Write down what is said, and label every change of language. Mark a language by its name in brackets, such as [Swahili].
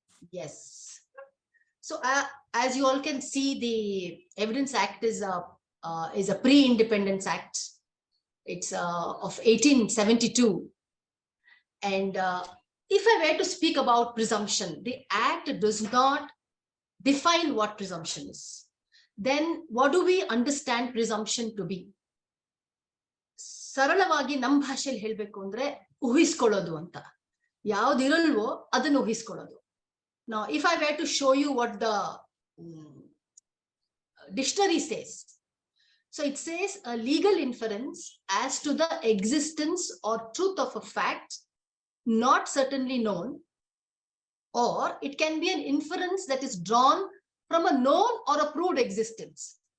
[English] Yes. So as you all can see, the Evidence Act is a pre-independence act. It's of 1872. And if I were to speak about presumption, the act does not define what presumption is. Then what do we understand presumption to be? [Kannada] ಸರಳವಾಗಿ ನಮ್ಮ ಭಾಷೆಯಲ್ಲಿ ಹೇಳಬೇಕು ಅಂದ್ರೆ ಊಹಿಸ್ಕೊಳ್ಳೋದು ಅಂತ. ಯಾವ್ದಿರಲ್ವೋ ಅದನ್ನು ಊಹಿಸ್ಕೊಳ್ಳೋದು. [English] Now, if I were to show you what the dictionary says, so it says a legal inference as to the existence or truth of a fact not certainly known, or it can be an inference that is drawn from a known or a proved existence.